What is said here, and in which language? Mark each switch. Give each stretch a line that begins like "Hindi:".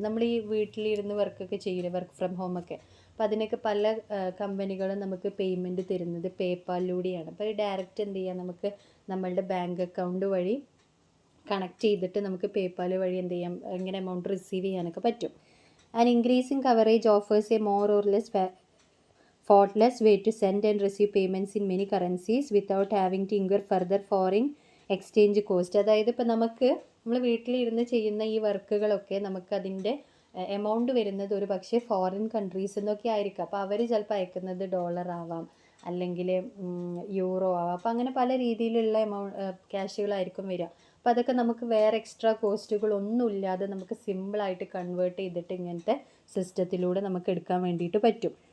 Malayalam: നമ്മൾ ഈ വീട്ടിലിരുന്ന് വർക്കൊക്കെ ചെയ്യില്ലേ, വർക്ക് ഫ്രം ഹോം ഒക്കെ, അപ്പോൾ അതിനൊക്കെ പല കമ്പനികളും നമുക്ക് പേയ്മെൻറ്റ് തരുന്നത് പേപ്പാലിലൂടെയാണ്. അപ്പോൾ ഡയറക്റ്റ് എന്ത് ചെയ്യാം, നമുക്ക് നമ്മളുടെ ബാങ്ക് അക്കൗണ്ട് വഴി കണക്ട് ചെയ്തിട്ട് നമുക്ക് പേപ്പാൽ വഴി എന്ത് ചെയ്യാം, ഇങ്ങനെ എമൗണ്ട് റിസീവ് ചെയ്യാനൊക്കെ പറ്റും.
English: And increasing coverage offers a more or less faultless way to send and receive payments in many currencies without having to incur further foreign exchange cost.
Malayalam: അതായത് ഇപ്പോൾ നമ്മൾ വീട്ടിലിരുന്ന് ചെയ്യുന്ന ഈ വർക്കുകളൊക്കെ നമുക്കതിൻ്റെ എമൗണ്ട് വരുന്നത് ഒരു പക്ഷേ ഫോറിൻ കൺട്രീസിൽ നിന്നൊക്കെ ആയിരിക്കും. അപ്പോൾ അവർ ചിലപ്പോൾ അയക്കുന്നത് ഡോളർ ആവാം, അല്ലെങ്കിൽ യൂറോ ആവാം. അപ്പോൾ അങ്ങനെ പല രീതിയിലുള്ള ക്യാഷുകളായിരിക്കും വരിക. അപ്പോൾ അതൊക്കെ നമുക്ക് വേറെ എക്സ്ട്രാ കോസ്റ്റുകളൊന്നുമില്ലാതെ നമുക്ക് സിമ്പിളായിട്ട് കൺവേർട്ട് ചെയ്തിട്ട് ഇങ്ങനത്തെ സിസ്റ്റത്തിലൂടെ നമുക്ക് എടുക്കാൻ വേണ്ടിയിട്ട് പറ്റും.